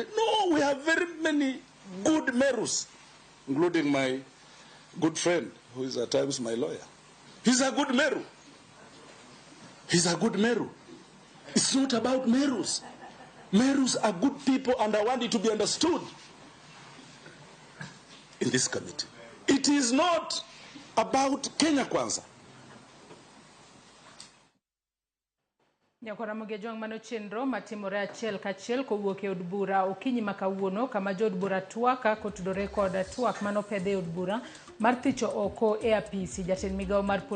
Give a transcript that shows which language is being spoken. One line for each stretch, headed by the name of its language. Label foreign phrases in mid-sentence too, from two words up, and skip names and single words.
English: No, we have very many good Merus, including my good friend, who is at times my lawyer. He's a good Meru. He's a good Meru. It's not about Merus. Merus are good people, and I want it to be understood in this committee. It is not about Kenya Kwanza.
Luo (Kenya and Tanzania): Nyakora Mugejong mano chenro matimore achiel kachiel kowuok e od bura okinyi makawuono kama jo od bura twaka kotudore kod twak mano pedhe od bura mar thicho oko e apisi jatend migawo mar pur